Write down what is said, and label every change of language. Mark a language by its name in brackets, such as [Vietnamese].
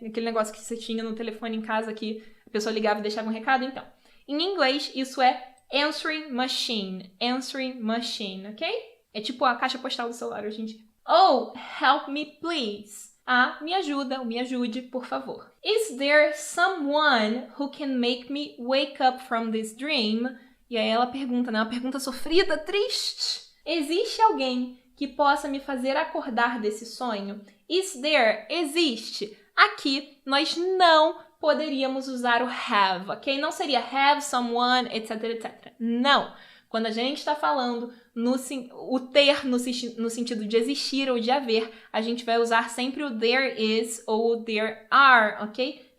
[Portuguese] Aquele negócio que você tinha no telefone em casa que a pessoa ligava e deixava um recado. Então, em inglês, isso é answering machine, ok? É tipo a caixa postal do celular hoje em dia. [English] Oh, help me please. [Portuguese] Me ajuda, ou me ajude, por favor. [English] Is there someone who can make me wake up from this dream? [Portuguese] E aí ela pergunta, né? Uma pergunta sofrida, triste. Existe alguém que possa me fazer acordar desse sonho? [English] Is there? [Portuguese] Existe. Aqui, nós não poderíamos usar o have, ok? Não seria have someone, etc, etc. Não. Quando a gente está falando o ter no sentido de existir ou de haver, a gente vai usar sempre o there is ou o there are, ok?